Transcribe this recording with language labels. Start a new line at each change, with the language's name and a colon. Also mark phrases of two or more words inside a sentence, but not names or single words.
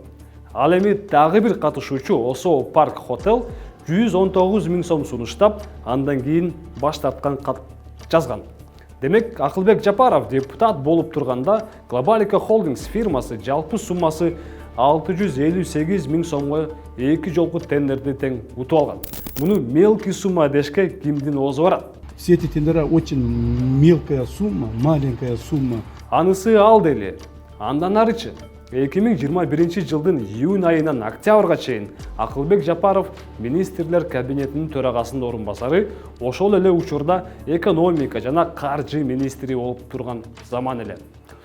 Kyrgyz: Ал эми дагы бир катышуучу Осо Парк Hotel 119 000 сом сунуштап, андан кийин баш тарткан кат жазган. Демек, Акылбек Жапаров депутат болуп турганда Globalica Holdings фирмасы жалпы суммасы 658 000 сомго 2 жолку тендерди тең утуп алган. Муну мелкий сумма дешке кимдин оозу барат?
Russian: Все эти тендера очень мелкая сумма, маленькая сумма.
Kyrgyz: Анысы ал дели. Андан арычы 2021 жылдын июнь айынан октябрга чейин Акылбек Жапаров министрлер кабинетинин төрагасынын орун басары, ошол эле учурда экономика жана каржы министри болуп турган заман эле.